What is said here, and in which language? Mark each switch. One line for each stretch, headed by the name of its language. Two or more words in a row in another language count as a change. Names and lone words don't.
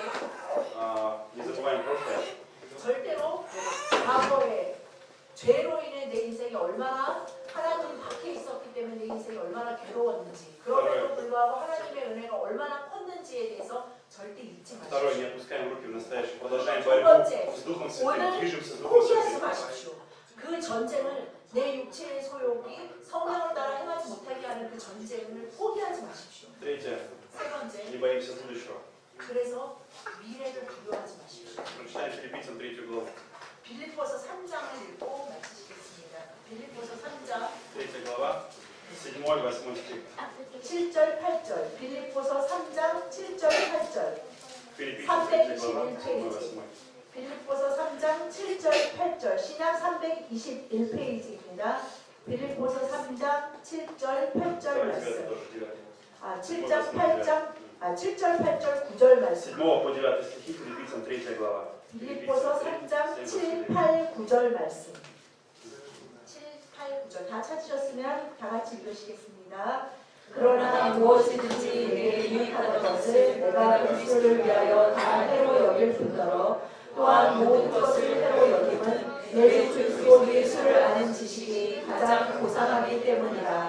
Russian: Не забываем прошлое.
Korean: 절대로 과거에 죄로 인해 내 인생이 얼마나 하나님 밖에 있었기 때문에 내 인생이 얼마나 괴로웠는지 그럼에도 불구하고 하나님의 은혜가 얼마나 컸는지에 대해서 절대 잊지
Russian: Второе, не
Korean: 마십시오.
Russian: опускаем руки в настоящее. Продолжаем
Korean: 두
Russian: борьбу
Korean: 번째,
Russian: с Духом Святым.
Korean: 오늘
Russian: Движемся с Духом
Korean: 포기하지
Russian: Святым.
Korean: 마십시오. 그 전쟁을 내 육체의 소욕이 성령을 따라 행하지 못하게 하는 그 전쟁을 포기하지 마십시오.
Russian: Третье.
Korean: 세 번째,
Russian: Не боимся будущего.
Korean: 그래서 미래를 두려워하지 마십시오.
Russian: Прочитаем Филиппийцам 3 главу.
Korean: 빌립보서 3장을 읽고 마치시겠습니다. 빌립보서 3장
Russian: 3 глава, 7-8 стих.
Korean: 7절 8절 빌립보서 3장 7절 8절
Russian: Филиппийцам 3 глава, 7-8.
Korean: 빌립보서 3장 7절 8절 신약 321페이지입니다. 빌립보서 3장 7절 8절
Russian: Давайте
Korean: 말씀
Russian: 9 тоже 9.
Korean: 7장 8장 7절 8절 9절 말씀
Russian: 7 по 9 стихи, Филиппийцам 3 глава.
Korean: 빌립보서 3장 7, 8, 9절 말씀 7, 8, 9절 다 찾으셨으면 다 같이 읽으시겠습니다. 그러나 무엇이든지 내게 유익하던 것을 내가 그리스도를 위하여 다 해로 여길 뿐더러 또한 모든 것을 해로 여김은 내 주 그리스도 예수를 아는 지식이 가장 고상하기 때문이라.